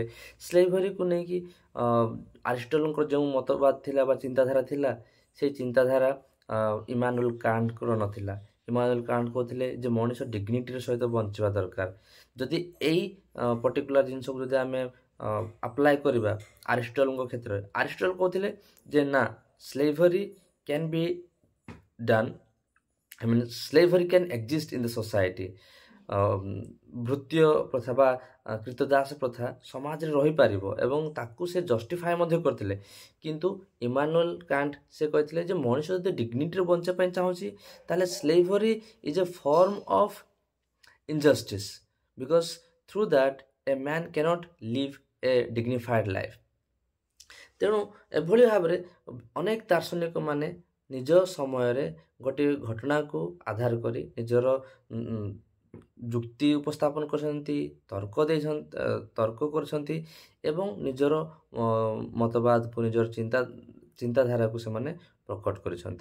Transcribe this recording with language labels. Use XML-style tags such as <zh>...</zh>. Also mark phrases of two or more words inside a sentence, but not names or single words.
<or>ସ୍ଲେଭରିକୁ ନେଇକି ଆରିଷ୍ଟଟଲଙ୍କର ଯେଉଁ ମତବାଦ ଥିଲା ବା ଚିନ୍ତାଧାରା ଥିଲା, ସେଇ ଚିନ୍ତାଧାରା ଇମାନୁଏଲ କାଣ୍ଟଙ୍କର ନଥିଲା। ଇମାନୁଏଲ କାଣ୍ଟ କହୁଥିଲେ ଯେ ମଣିଷ ଡିଗ୍ନିଟିର ସହିତ ବଞ୍ଚିବା ଦରକାର। ଯଦି ଏଇ ପର୍ଟିକୁଲାର ଜିନିଷକୁ ଯଦି ଆମେ ଆପ୍ଲାଏ କରିବା ଆରିଷ୍ଟଟଲଙ୍କ କ୍ଷେତ୍ରରେ, ଆରିଷ୍ଟଟଲ କହୁଥିଲେ ଯେ ନା,</or> <en>slavery can be done, I mean slavery can exist in the society,</en> <or>ଭୃତ୍ୟ ପ୍ରଥା ବା କ୍ରୀତଦାସ ପ୍ରଥା ସମାଜରେ ରହିପାରିବ ଏବଂ ତାକୁ ସେ ଜଷ୍ଟିଫାଏ ମଧ୍ୟ କରିଥିଲେ। କିନ୍ତୁ ଇମାନୁଏଲ କାଣ୍ଟ ସେ କହିଥିଲେ ଯେ ମଣିଷ ଯଦି ଡିଗ୍ନିଟିରେ ବଞ୍ଚିବା ପାଇଁ ଚାହୁଁଛି ତାହେଲେ</or> <en>slavery is a form of injustice because through that a man cannot live a dignified life।</en> <or>ତେଣୁ ଏଭଳି ଭାବରେ ଅନେକ ଦାର୍ଶନିକ ମାନେ ନିଜ ସମୟରେ ଗୋଟିଏ ଘଟଣାକୁ ଆଧାର କରି ନିଜର ଯୁକ୍ତି ଉପସ୍ଥାପନ କରିଛନ୍ତି, ତର୍କ କରିଛନ୍ତି ଏବଂ ନିଜର ମତବାଦକୁ ନିଜର ଚିନ୍ତାଧାରାକୁ ସେମାନେ ପ୍ରକଟ କରିଛନ୍ତି।</or>